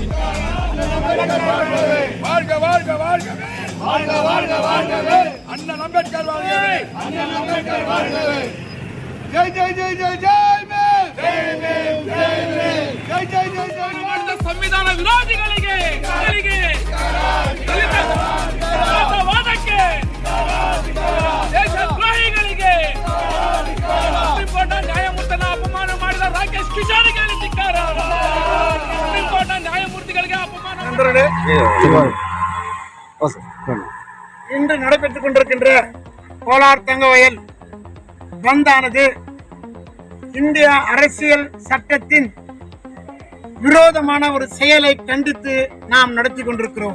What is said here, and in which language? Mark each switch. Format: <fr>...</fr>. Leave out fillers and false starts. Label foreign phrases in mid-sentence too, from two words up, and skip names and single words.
<ta>வாழ்க வாழ்க வாழ்கவே வாழ்க வாழ்க வாழ்கவே அண்ணல் அம்பேத்கர் வாழ்கவே அண்ணல் அம்பேத்கர் வாழ்கவே. ஜெய் ஜெய் ஜெய் ஜெய் ஜெய் மேம் ஜெய் மேம் ஜெய் மேம் ஜெய் ஜெய் ஜெய் ஜெய்</ta> <kn>ಮಾಡಿದ ಸಂವಿಧಾನ ವಿರೋಧಿಗಳಿಗೆ ದಲಿತ ವಾದಕ್ಕೆ ದೇಶದ್ರೋಹಿಗಳಿಗೆ ಸುಪ್ರೀಂ ಕೋರ್ಟ್ ನ್ಯಾಯಮೂರ್ತಿನ ಅಪಮಾನ ಮಾಡಿದ ರಾಕೇಶ್ ಕಿಶೋರ್ಗೆ ಧಿಕ್ಕಾರ. ಸುಪ್ರೀಂ ಕೋರ್ಟ್ ನ್ಯಾಯಮೂರ್ತಿಗಳಿಗೆ ಅಪಮಾನ</kn> <ta>இன்று நடைபெற்றுக் கொண்டிருக்கின்ற கோலார் தங்கவயல் பந்தானது இந்திய அரசியல் சட்டத்தின் விரோதமான ஒரு செயலை கண்டித்து நாம் நடத்தி கொண்டிருக்கிறோம்.</ta>